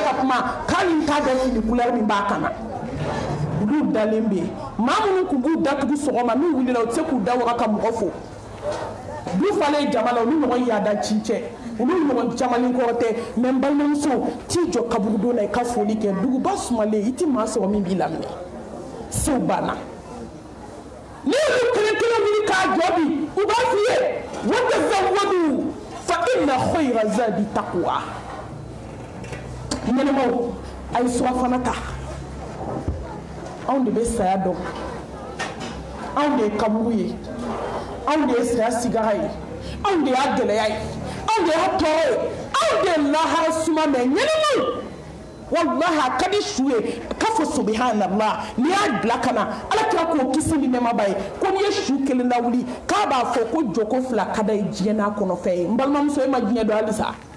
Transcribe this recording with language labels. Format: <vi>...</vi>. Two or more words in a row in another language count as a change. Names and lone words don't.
<bm>ka kuma k'ali n t'a dɔn fini couleur min b'a kan na olu dalen bɛ maa minnu tun b'u datugu sɔgɔma n'u wulila u tɛ se k'u da waga ka mɔgɔ fo du falen jama la olu ɲɔgɔn yaada cincɛ olu ɲɔgɔn jamalen kɔrɔ tɛ mais n balimamuso t'i jɔ kaburudon na I ka foli kɛ duguba sumalen I ti maa sɔrɔ min b'i laminɛ sew banna ni olu kelen kelen wuli k'a jɔ bi u b'a f'i ye</bm> <ar>وتزودوا فإن خير الزاد التقوى</ar> <bm>ɲɛnɛmaw a ye surafana ta anw de bɛ saya dɔn anw de ye kaburu ye anw de ye saya sigara ye anw de y'a gɛlɛya ye anw de y'a tɔɔrɔ ye anw de ye lahara suma mɛ ɲɛnɛmaw wallahi a ka di su ye k'a fɔ subhanallah n'i y'a bila ka na ala kira k'o kisi ni nɛɛmaba ye ko n'i ye su kelen lawuli k'a b'a fɔ ko jɔko fila ka da ye diɲɛ n'a kɔnɔfɛn ye n balimamuso e ma diɲɛ dɔn halisa</bm>